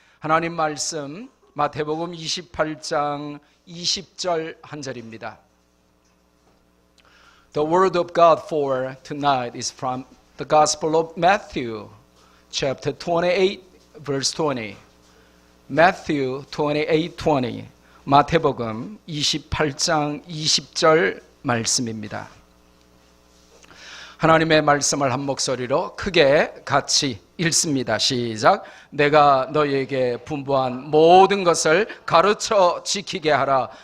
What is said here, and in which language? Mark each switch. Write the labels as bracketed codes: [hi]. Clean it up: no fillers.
[ko] 하나님 말씀 마태복음 28장 20절 한 절입니다. [en] The word of God for tonight is from the Gospel of Matthew, chapter 28, verse 20. Matthew 28:20. [ko] 마태복음 28장 20절 말씀입니다. 하나님의 말씀을 한 목소리로 크게 같이 읽습니다. 시작. 내가 너희에게 분부한 모든 것을 가르쳐 지키게 하라.